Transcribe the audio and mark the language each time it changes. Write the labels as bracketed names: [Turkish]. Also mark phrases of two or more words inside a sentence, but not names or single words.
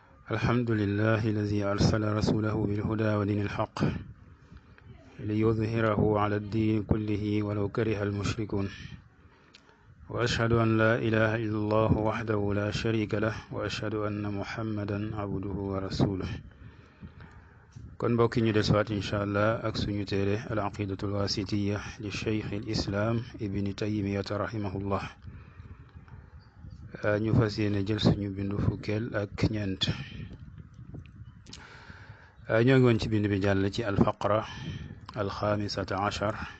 [Arabic] الحمد لله الذي أرسل رسوله بالهدى ودين الحق ليظهره على الدين كله ولو كره المشركون وأشهد أن لا إله إلا الله وحده لا شريك له وأشهد أن محمدا عبده ورسوله [Wolof] kon mbokki ñu desuwaat [Arabic] إن شاء الله [Wolof] ak suñu téere [Arabic] العقيدة الواسطية لشيخ الإسلام ابن تيمية رحمه الله [Wolof] ñu fas yéene jël suñu bindu fukkeel ak ñeent ñoo ngi woon ci bind bi jàll ci [Arabic] الفقرة الخامسة عشر